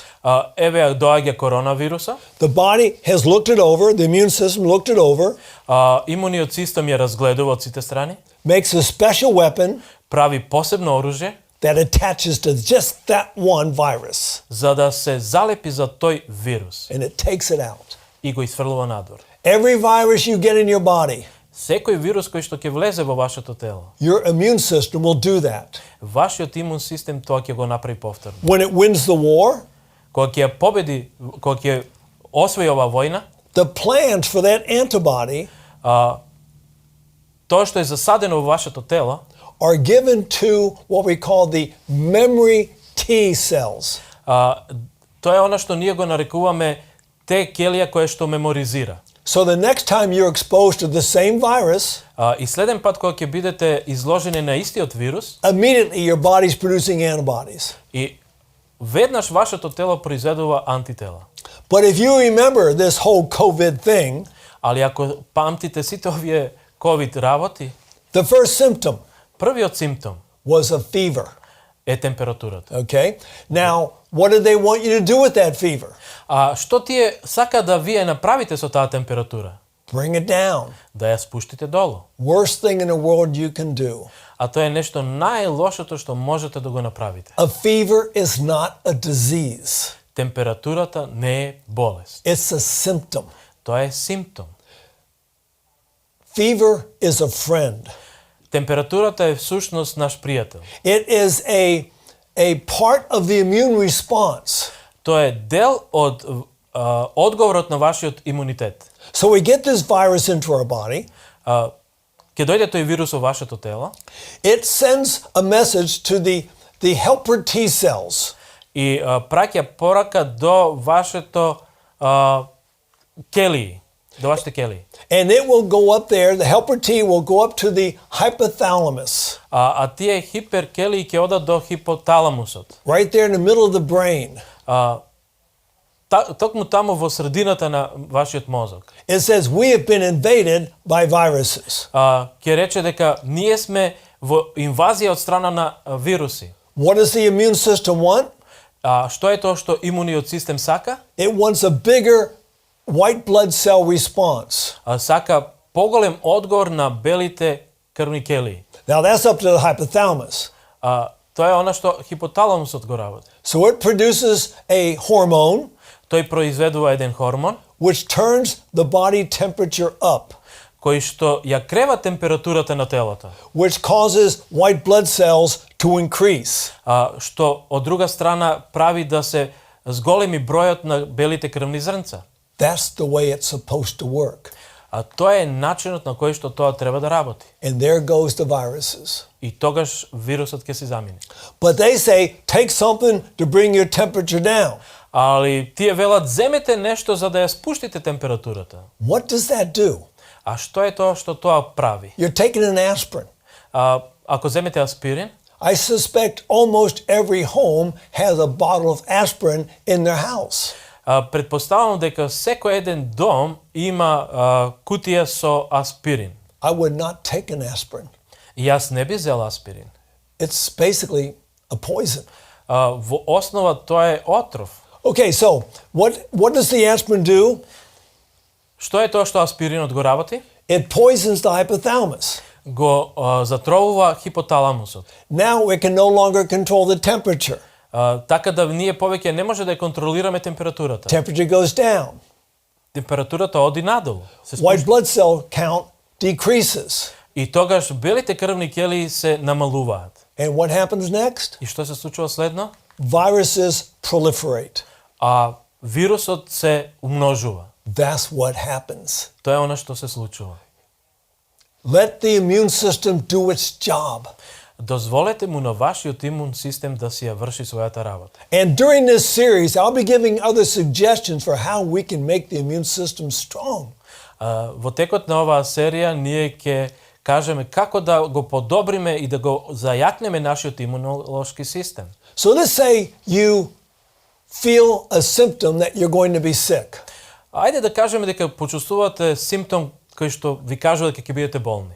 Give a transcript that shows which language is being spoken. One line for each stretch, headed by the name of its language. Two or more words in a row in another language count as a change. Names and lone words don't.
Macedonian: Еве ја доаѓа коронавируса.
English: The body has looked it over, the immune system looked it over.
Macedonian: Имуниот систем ја разгледува од сите страни.
English: Makes a special weapon.
Macedonian: Прави посебно оружје
English: that attaches to just that one virus.
Macedonian: За да се залепи за тој вирус.
English: And it takes it out.
Macedonian: И го изфрлува надвор.
English: Every virus you get in your body.
Macedonian: Секој вирус кој што ќе влезе во вашето тело.
English: Your immune system will do that.
Macedonian: Вашиот имун систем тоа ќе го направи повторно.
English: When it wins the war,
Macedonian: кога ќе победи, кога ќе освои оваа војна,
English: the plans for that antibody
Macedonian: тоа што е засадено во вашето тело
English: are given to what we call the memory T cells.
Macedonian: Тоа е она што ние го нарекуваме Т келија која што меморизира.
English: So the next time you're exposed to the same virus,
Macedonian: и следен пат кога ќе бидете изложени на истиот вирус,
English: immediately your body's producing antibodies.
Macedonian: И веднаш вашето тело произведува антитела.
English: But if you remember this whole COVID thing,
Macedonian: али ако памтите сите овие COVID работи,
English: the first symptom
Macedonian: првиот симптом
English: was a fever.
Macedonian: Е температурата.
English: Okay? Now, what did they want you to do with that fever?
Macedonian: Што тие сака да вие направите со таа температура?
English: Bring it down.
Macedonian: Да ја спуштите долу.
English: Worst thing in the world you can do.
Macedonian: А тоа е нешто најлошото што можете да го направите.
English: A fever is not a disease.
Macedonian: температурата не е болест.
English: It's a symptom.
Macedonian: Тоа е симптом.
English: Fever is a friend.
Macedonian: Температурата е всушност наш пријател.
English: It is a part of the immune response.
Macedonian: Тоа е дел од одговорот на вашиот имунитет.
English: So we get this virus into our body.
Macedonian: Ке дојде тој вирус во вашето тело.
English: It sends a message to the helper T cells.
Macedonian: И праќа порака до вашето келии, до вашите келии.
English: And it will go up there, the helper T will go up to the hypothalamus.
Macedonian: А тие хиперкелии ќе одат до хипоталамусот.
English: Right there in the middle of the brain.
Macedonian: Токму таму во средината на вашиот мозок.
English: It says we have been invaded by viruses.
Macedonian: Ќе рече дека ние сме во инвазија од страна на вируси.
English: What does the immune system want?
Macedonian: Што е тоа што имуниот систем сака?
English: It wants a bigger white blood cell response.
Macedonian: Сака поголем одговор на белите крвни келии.
English: Now that's up to the hypothalamus.
Macedonian: Тоа е она што хипоталамусот го работи.
English: So it produces a hormone
Macedonian: Тој произведува еден хормон
English: which turns the body temperature up,
Macedonian: кој што ја крeva температурата на телото,
English: which causes white blood cells to increase.
Macedonian: Што од друга страна прави да се зголеми бројот на белите крвни зрнца.
English: That's the way it's supposed to work.
Macedonian: Тоа е начинот на кој што тоа треба да работи.
English: And there goes the viruses.
Macedonian: И тогаш вирусот ќе се замине.
English: But they say, take something to bring your temperature down.
Macedonian: Али тие велат земете нешто за да ја спуштите температурата.
English: What does that do?
Macedonian: Што е тоа што тоа прави?
English: You're taking an aspirin.
Macedonian: Ако земете аспирин,
English: I suspect almost every home has a bottle of aspirin in their house.
Macedonian: Предпоставувам дека секој еден дом има кутија со аспирин.
English: I would not take an aspirin.
Macedonian: Јас не би зел аспирин.
English: It's basically a poison.
Macedonian: Во основа тоа е отров.
English: Okay, so what does the aspirin do?
Macedonian: Што е тоа што аспиринот го работи?
English: It poisons the hypothalamus.
Macedonian: Го затровува хипоталамусот.
English: Now we can no longer control the temperature.
Macedonian: Така да ние повеќе не може да ја контролираме температурата.
English: Temperature goes down.
Macedonian: Температурата оди надолу.
English: White blood cell count decreases.
Macedonian: И тогаш белите крвни келии се намалуваат.
English: And what happens next?
Macedonian: И што се случува следно?
English: Viruses proliferate.
Macedonian: Вирусот се умножува.
English: That's what happens.
Macedonian: Тоа е она што се случува.
English: Let the immune system do its job.
Macedonian: Дозволете му на вашиот имун систем да си ја врши својата работа.
English: And during this series, I'll be giving other suggestions for how we can make the immune system strong.
Macedonian: Во текот на оваа серија ние ќе кажеме како да го подобриме и да го зајакнеме нашиот имунолошки систем.
English: So let's say you feel a symptom that you're going to be sick.
Macedonian: Ајде да кажеме дека почувствувате симптом кој што ви кажува дека ќе бидете болни.